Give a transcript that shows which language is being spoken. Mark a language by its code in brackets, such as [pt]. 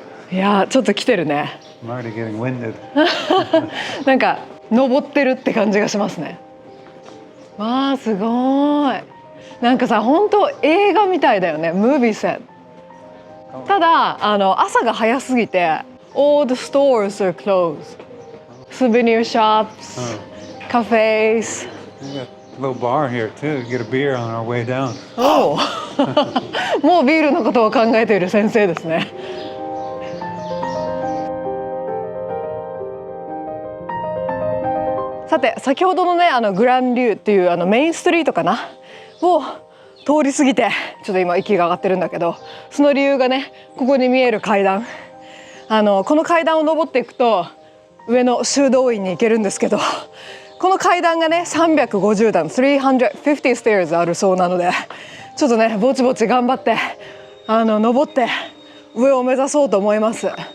[ja] いやちょっと来てるね。なんか登ってるって感じがしますね。わあすごい。なんかさ本当映画みたいだよね、ムービーセット。ただ朝が早すぎて [en] All the stores are closed. Souvenir shops, cafes. We got a little bar here too. Get a beer on our way down. [ja] おおもうビールのことを考えている先生ですね。さて先ほどのねグランリューっていうメインストリートかなを通り過ぎてちょっと今息が上がってるんだけど、その理由がねここに見える階段、この階段を登っていくと上の修道院に行けるんですけど、この階段がね350段 [en] 350 stairs [ja] あるそうなので、ちょっとねぼちぼち頑張って登って上を目指そうと思います。